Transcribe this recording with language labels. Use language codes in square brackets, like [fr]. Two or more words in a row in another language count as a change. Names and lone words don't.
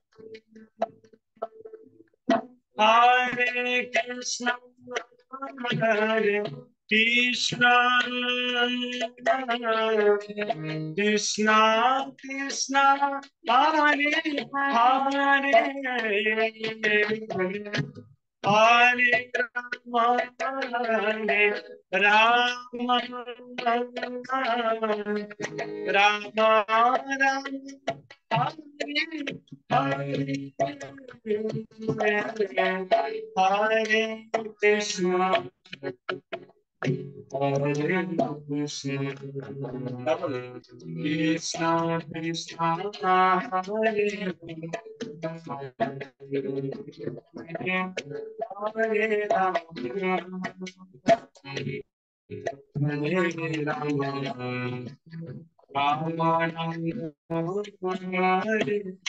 [sa] হরে কৃষ্ণ হরে কৃষ্ণ কৃষ্ণ কৃষ্ণ হরে হরে হরে রাম রাম রাম হরে কৃষ্ণ হরে কৃষ্ণ কৃষ্ণ কৃষ্ণ হরে হরে রাম হরে রাম, রাম রাম, হরে